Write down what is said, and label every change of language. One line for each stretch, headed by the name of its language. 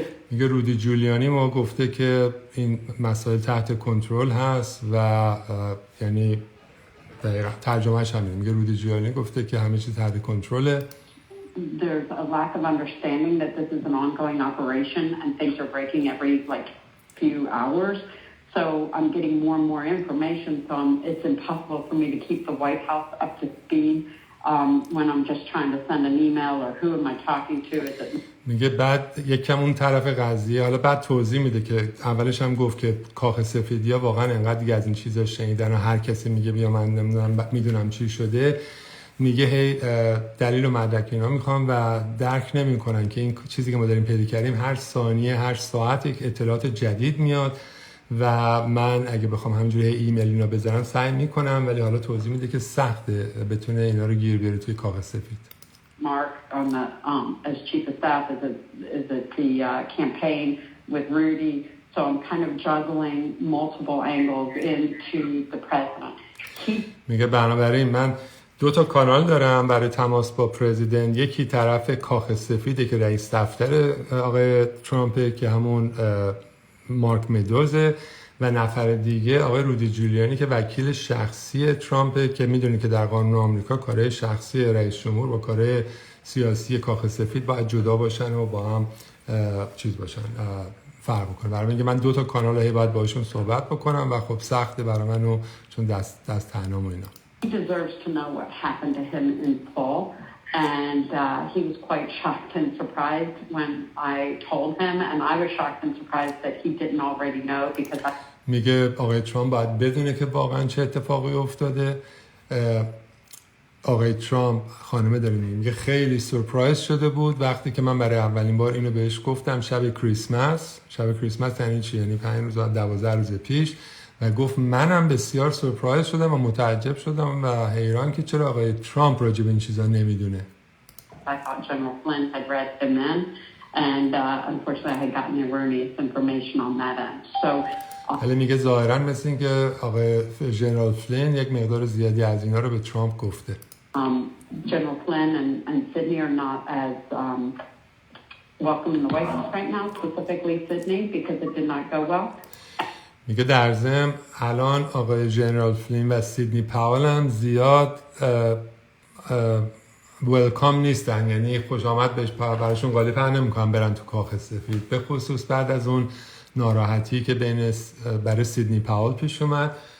Persian: میگه رودی جولیانی ما گفته که این مسائل تحت کنترل هست و یعنی دقیقا ترجمهش همینه. میگه رودی جولیانی گفته که همه چیز تحت کنترله.
English: There's a lack of understanding that this is an ongoing operation and things are breaking every few hours. So I'm getting more and more information, so it's impossible for me to keep the White House up to speed when I'm just trying to send an email or who am I talking to.
Persian: میگه بعد یکم اون طرف قضیه، حالا بعد توضیح میده که اولش هم گفت که کاخ سفیدیا واقعا انقدر دیگه از این چیزا شنیدن و هر کسی میگه بیا من نمیدونم میدونم چی شده. میگه هی دلیل و مدرک اینا میخوام و درک نمیکنن که این چیزی که ما داریم پیدا کردیم هر ثانیه هر ساعت یک اطلاعات جدید میاد و من اگه بخوام همینجوری ایمیل اینا بذارم سعی میکنم، ولی حالا توضیح میده که سخته بتونه اینا رو گیر بیاره توی کاخ سفید.
English: Mark on the as chief of staff is at the campaign with Rudy, so I'm kind of juggling multiple angles into the president.
Persian: میگه بنابراین من 2 تا کانال دارم برای تماس با پرزیدنت، یکی طرف کاخ سفیده که رئیس دفتر آقای ترامپ که همون مارک مدوزه و نفر دیگه آقای رودی جولیانی که وکیل شخصی ترامپه که میدونی که در قانون آمریکا کارهای شخصی رئیس جمهور با کارهای سیاسی کاخ سفید باید جدا باشن و با هم چیز باشن، فرق بکنه. برای اینکه من 2 تا کانال هی باید باشون صحبت بکنم و خب سخته برای منو چون دست تنهام و اینا.
English: He deserves to know what happened to him in full, and he was quite shocked and surprised when I told him, and I was shocked and surprised that he didn't already know because I...
Persian: میگه آقای ترامپ باید بدونه که واقعا چه اتفاقی افتاده. آقای ترامپ خانمه داره میگه خیلی سورپرایز شده بود وقتی که من برای اولین بار اینو بهش گفتم شب کریسمس یعنی چی؟ یعنی 5 روز 12 روز پیش، و گفت منم بسیار سورپرایز شدم و متعجب شدم و حیران که چرا آقای ترامپ راجع به این چیزا نمیدونه.
English: I thought General Flynn had read them in, and unfortunately I had gotten erroneous information on that end. So
Persian: ولی میگه ظاهرا مثل این که آقای ژنرال فلین یک مقدار زیادی از اینا رو به ترامپ گفته.
English: General Flynn and Sydney are not as welcome in the White House right now, specifically Sydney, because it did not go well.
Persian: میگه در ضمن الان آقای ژنرال فلین و سیدنی پاول هم زیاد ولکام نیستن، یعنی خوش آمد بهش براشون قالی پهن نمیکنن برن تو کاخ سفید، به خصوص بعد از اون ناراحتی که برای سیدنی پاول پیش اومد.